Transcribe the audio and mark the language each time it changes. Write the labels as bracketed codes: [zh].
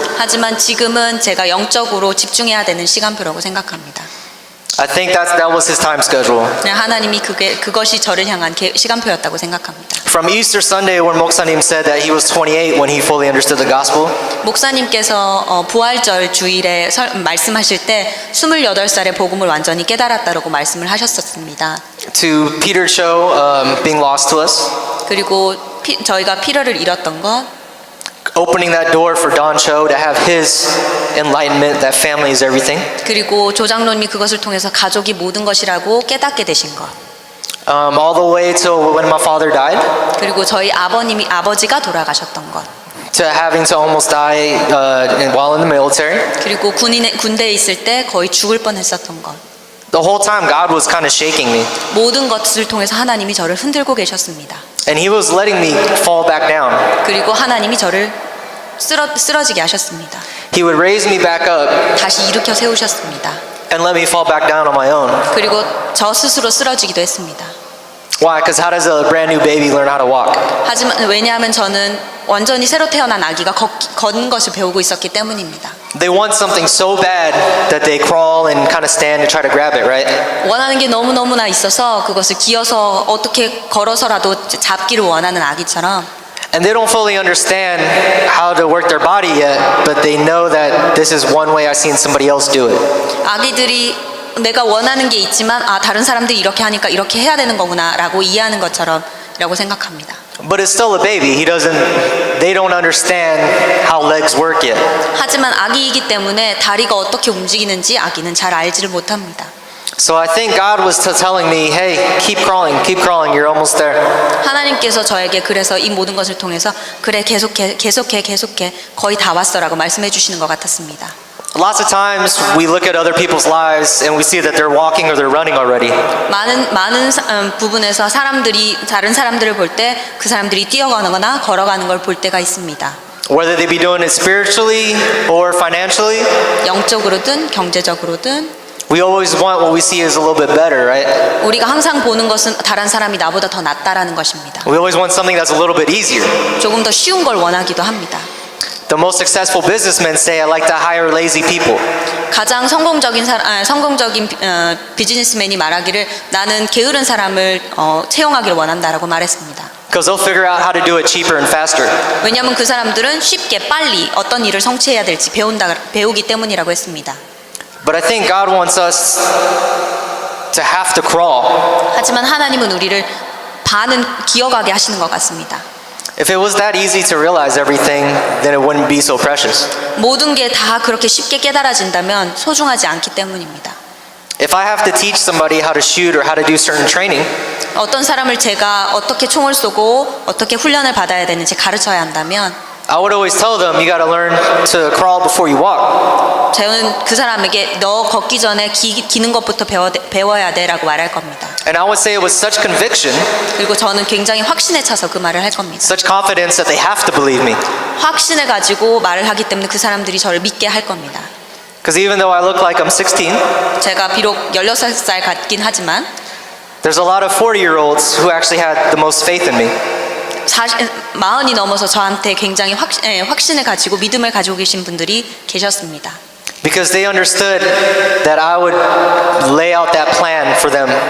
[ko] 하지만 지금은 제가 영적으로 집중해야 되는 시간표라고 생각합니다. [en] I think that was his time schedule. [ko] 하나님이 그것이 저를 향한 시간표였다고 생각합니다. [en] From Easter Sunday, when 목사님 said that he was 28 when he fully understood the gospel. [ko] 목사님께서 부활절 주일에 말씀하실 때 28살에 복음을 완전히 깨달았다라고 말씀을 하셨었습니다. [en] To Peter Cho being lost to us. [ko] 그리고 저희가 피터를 잃었던 것. [en] Opening that door for Don Cho to have his enlightenment that family is everything. [ko] 그리고 조장로님이 그것을 통해서 가족이 모든 것이라고 깨닫게 되신 것. [en] All the way to when my father died. [ko] 그리고 저희 아버지가 돌아가셨던 것. [en] To having to almost die while in the military. [ko] 그리고 군대에 있을 때 거의 죽을 뻔했었던 것. [en] The whole time God was kind of shaking me. [ko] 모든 것을 통해서 하나님이 저를 흔들고 계셨습니다. [en] And he was letting me fall back down. [ko] 그리고 하나님이 저를 쓰러지게 하셨습니다. [en] He would raise me back up [ko] 다시 일으켜 세우셨습니다. [en] and let me fall back down on my own. [ko] 그리고 저 스스로 쓰러지기도 했습니다. [en] Why? Because how does a brand new baby learn how to walk? [ko] 하지만 왜냐하면 저는 완전히 새로 태어난 아기가 걷는 것을 배우고 있었기 때문입니다. [en] They want something so bad that they crawl and kind of stand and try to grab it, right? [ko] 원하는 게 너무너무나 있어서 그것을 기어서 어떻게 걸어서라도 잡기를 원하는 아기처럼 [en] And they don't fully understand how to work their body yet, but they know that this is one way I've seen somebody else do it. [ko] 아기들이 내가 원하는 게 있지만 다른 사람들이 이렇게 하니까 이렇게 해야 되는 거구나 라고 이해하는 것처럼이라고 생각합니다. [en] But it's still a baby. They don't understand how legs work yet. [ko] 하지만 아기이기 때문에 다리가 어떻게 움직이는지 아기는 잘 알지를 못합니다. [en] So I think God was telling me, hey, keep crawling, you're almost there. [ko] 하나님께서 저에게 그래서 이 모든 것을 통해서 그래 계속해 거의 다 왔어라고 말씀해 주시는 것 같았습니다. [en] Lots of times we look at other people's lives and we see that they're walking or they're running already. [ko] 많은 부분에서 다른 사람들을 볼 때 그 사람들이 뛰어가거나 걸어가는 걸 볼 때가 있습니다. [en] Whether they be doing it spiritually or financially [ko] 영적으로든 경제적으로든 [en] We always want what we see is a little bit better, right? [ko] 우리가 항상 보는 것은 다른 사람이 나보다 더 낫다라는 것입니다. [en] We always want something that's a little bit easier. [ko] 조금 더 쉬운 걸 원하기도 합니다. [en] The most successful businessmen say, I like to hire lazy people. [ko] 가장 성공적인 비즈니스맨이 말하기를 나는 게으른 사람을 채용하기를 원한다라고 말했습니다. [en] Because they'll figure out how to do it cheaper and faster. [ko] 왜냐하면 그 사람들은 쉽게 빨리 어떤 일을 성취해야 될지 배우기 때문이라고 했습니다. [en] But I think God wants us to have to crawl. [ko] 하지만 하나님은 우리를 반은 기어가게 하시는 것 같습니다. [en] If it was that easy to realize everything, then it wouldn't be so precious. [ko] 모든 게 다 그렇게 쉽게 깨달아진다면 소중하지 않기 때문입니다. [en] If I have to teach somebody how to shoot or how to do certain training, [ko] 어떤 사람을 제가 어떻게 총을 쏘고 어떻게 훈련을 받아야 되는지 가르쳐야 한다면 [en] I would always tell them, you got to learn to crawl before you walk. [ko] 저는 그 사람에게 너 걷기 전에 기는 것부터 배워야 돼라고 말할 겁니다. [en] And I would say it with such conviction, [ko] 그리고 저는 굉장히 확신에 차서 그 말을 할 겁니다. [en] such confidence that they have to believe me. [ko] 확신을 가지고 말을 하기 때문에 그 사람들이 저를 믿게 할 겁니다. [en] Because even though I look like I'm 16, [ko] 제가 비록 16살 같긴 하지만 [en] there's a lot of 40-year-olds who actually had the most faith in me. [ko] 40이 넘어서 저한테 굉장히 확신을 가지고 믿음을 가지고 계신 분들이 계셨습니다. [en] Because they understood that I would lay out that plan for them.